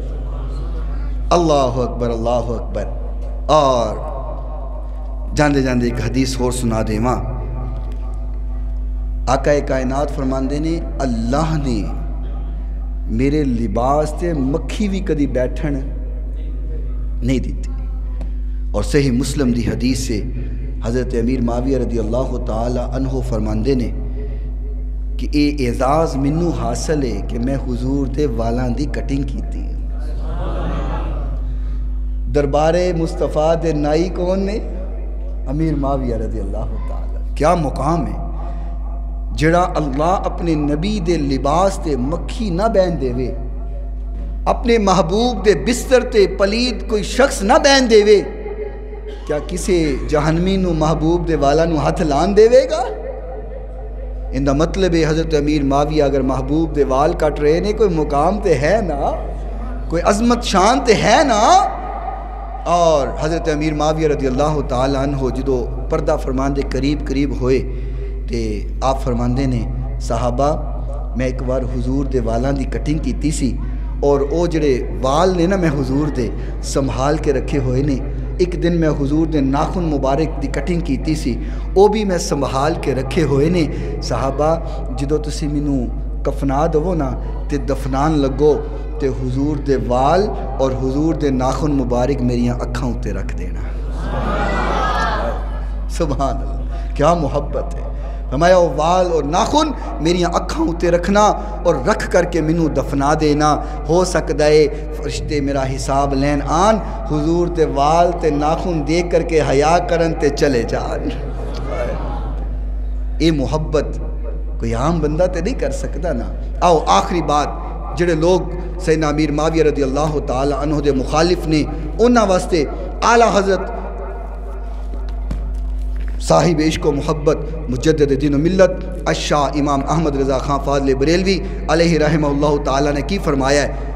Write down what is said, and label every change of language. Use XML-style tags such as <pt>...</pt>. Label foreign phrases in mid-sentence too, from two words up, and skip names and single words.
<ar>اللہ اکبر، اللہ اکبر۔</ar> <pa>اور جاندے جاندے ایک حدیث اور سنا دے ماں، آقا کائنات فرماندے نے اللہ نے میرے لباس تے مکھی بھی کدی بیٹھن نہیں دیتی۔ اور صحیح مسلم دی حدیث سے حضرت امیر معاویہ</pa> <ar>رضی اللہ تعالی عنہ</ar> <pa>فرماندے نے کہ اے اعزاز منو حاصل ہے کہ میں حضور دے والاں دی کٹنگ کیتی۔ دربار مصطفیٰ دے نائی کون نے؟ امیر معاویہ</pa> <ar>رضی اللہ تعالی۔</ar> <pa>کیا مقام ہے جڑا اللہ اپنے نبی دے لباس تے مکھی نہ بین دے وے، اپنے محبوب دے بستر تے پلید کوئی شخص نہ بین دے وے، کیا کسی جہنمی نو محبوب دے والا نو ہاتھ لان دے وے گا؟ ان دا مطلب ہے حضرت امیر معاویہ اگر محبوب دے وال کٹ رہے نے، کوئی مقام تے ہے نا، کوئی عظمت شان تے ہے نا۔ اور حضرت امیر معاویہ</pa> <ar>رضی اللہ تعالی عنہ</ar> <pa>جدو پردہ فرماندے قریب ہوئے تے آپ فرماندے نے صحابہ میں ایک بار حضور دے والاں دی کٹنگ کیتی سی، اور او جڑے وال نے نا میں حضور دے سنبھال کے رکھے ہوئے نے، ایک دن میں حضور دے ناخن مبارک دی کٹنگ کیتی سی، او بھی میں سنبھال کے رکھے ہوئے نے۔ صحابہ جدو تسی مینوں کفنا دو نا تے دفنان لگو تے حضور دے وال اور حضور دے ناخن مبارک میریاں اکھاں اتے رکھ دینا۔</pa> <ar>سبحان اللہ،</ar> <ur>کیا محبت ہے۔</ur> <pa>فرمایا وہ وال اور ناخن میریاں اکھاں اتے رکھنا اور رکھ کر کے منوں دفنا دینا، ہو سکتا ہے فرشتے میرا حساب لین آن، حضور تے وال تے ناخن دیکھ کر کے حیا کرن تے چلے جان۔ اے محبت کوئی عام بندہ تے نہیں کر سکتا نا۔ آؤ آخری بات، جڑے لوگ سیدنا امیر معاویہ</pa> <ar>رضی اللہ تعالی عنہ</ar> <pa>دے مخالف نے، انہاں واسطے اعلیٰ حضرت صاحب عشق و محبت مجدد دین و ملت الشاہ امام احمد رضا خان فاضل بریلوی</pa> <ar>علیہ رحمہ اللہ تعالیٰ</ar> <pa>نے کی فرمایا ہے۔</pa>